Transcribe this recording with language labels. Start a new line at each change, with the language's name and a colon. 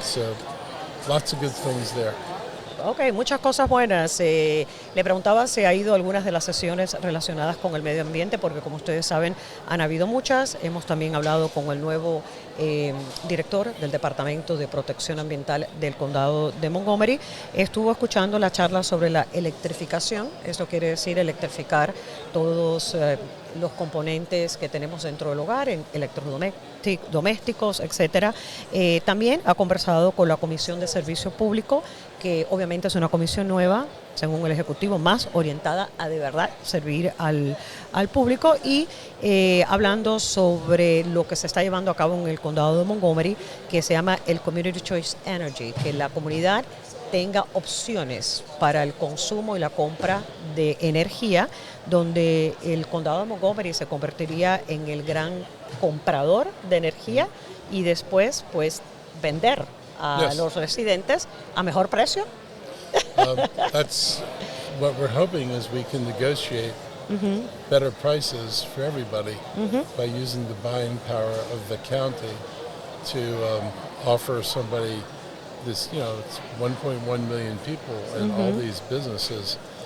English: So lots of good things there.
Spanish: Ok, muchas cosas buenas. Le preguntaba si ha ido a algunas de las sesiones relacionadas con el medio ambiente, porque como ustedes saben, han habido muchas. Hemos también hablado con el nuevo director del Departamento de Protección Ambiental del Condado de Montgomery. Estuvo escuchando la charla sobre la electrificación. Esto quiere decir electrificar todos los componentes que tenemos dentro del hogar, en electrodomésticos, etcétera. También ha conversado con la Comisión de Servicio Público, que obviamente es una comisión nueva, según el Ejecutivo, más orientada a de verdad servir al público, y hablando sobre lo que se está llevando a cabo en el condado de Montgomery, que se llama el Community Choice Energy, que la comunidad tenga opciones para el consumo y la compra de energía, donde el condado de Montgomery se convertiría en el gran comprador de energía y después pues vender a los residentes a mejor precio.
English: That's what we're hoping, is we can negotiate better prices for everybody by using the buying power of the county to offer somebody this, it's 1.1 million people and all these businesses.